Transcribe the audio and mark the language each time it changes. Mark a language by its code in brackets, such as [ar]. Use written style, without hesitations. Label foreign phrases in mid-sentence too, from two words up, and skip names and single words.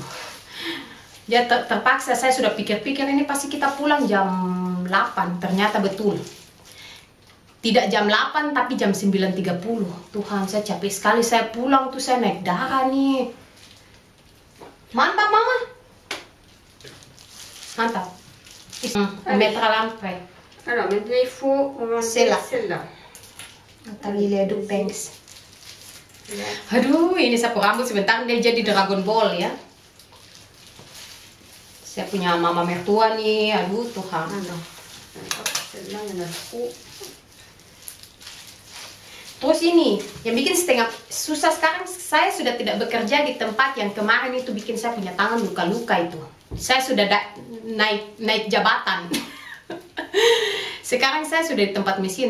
[id] Dia terpaksa, saya sudah pikir-pikir ini pasti kita pulang jam 8. Ternyata betul. Tidak jam 8 tapi jam 9:30. Tuhan, saya capek sekali. Saya pulang tuh saya naik darah nih. Mantap mama. Mantap. [fr] Mettre à l'entrée. Alors maintenant il faut enlever Celle-là. celle-là. [id] Tadi lihat thanks. Aduh, ini sapu rambut sebentar dia jadi Dragon Ball ya. Saya punya mama mertua nih. Aduh Tuhan. [fr] Alors, celle-là il y en a trop. [id] Terus ini, yang bikin setengah susah sekarang, saya sudah tidak bekerja di tempat yang kemarin itu bikin saya punya tangan luka-luka itu. Saya sudah naik jabatan. Sekarang saya sudah di tempat mesin.